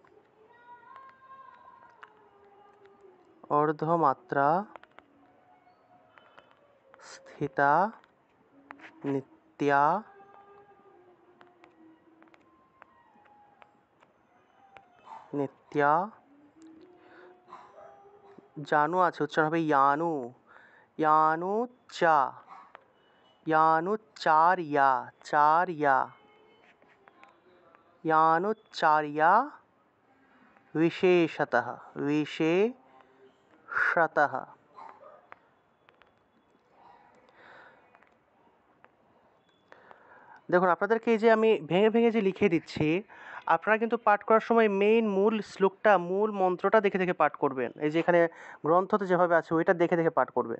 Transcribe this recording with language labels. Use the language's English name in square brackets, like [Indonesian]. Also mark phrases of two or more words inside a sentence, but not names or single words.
[Sanskrit] अर्धमात्रा स्थिता, नित्या, नित्या, जानू [Bangla] আছে উচ্চারণ হবে [Sanskrit] यानु, यानु चा, यानु चार्या, चार्या, यानुच्चार्या विशेषतः, विशेषतः। [Bangla] দেখুন আপনাদেরকে এই যে আমি ভেঙে ভেঙে যে লিখে দিচ্ছি, আপনারা কিন্তু পাঠ করার সময় মেইন মূল শ্লোকটা, মূল মন্ত্রটা দেখে দেখে পাঠ করবেন। এই যে এখানে গ্রন্থতে যেভাবে আছে ওইটা দেখে দেখে পাঠ করবেন।